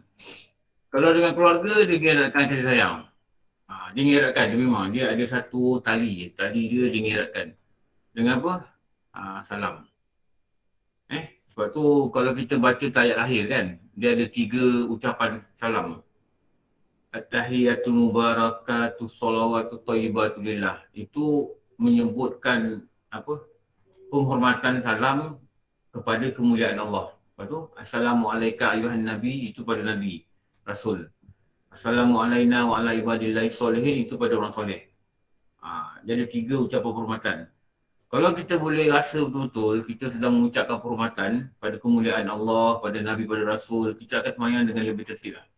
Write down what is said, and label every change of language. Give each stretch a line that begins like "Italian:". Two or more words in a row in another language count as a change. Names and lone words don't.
Malay: Kalau dengan keluarga, dia mengeratkan kasih sayang. Dia mengeratkan, dia memang dia ada satu tali dia mengeratkan. Dengan apa? Salam. Sebab tu kalau kita baca ayat lahir kan, dia ada 3 ucapan salam.
Arabic: التحيات المباركات الصلوات الطيبات لله.
Malay: Itu menyebutkan apa? Penghormatan salam kepada kemuliaan Allah. Lepas tu,
Arabic: السلام عليكم أيها النبي,
Malay: itu pada Nabi, Rasul.
Arabic: السلام عليكم وعلى عباد الله الصالحين,
Malay: itu pada orang soleh. Jadi 3 ucapan penghormatan. Kalau kita boleh rasa betul-betul kita sedang mengucapkan penghormatan pada kemuliaan Allah, pada Nabi, pada Rasul, kita akan semayang dengan lebih tertib lah.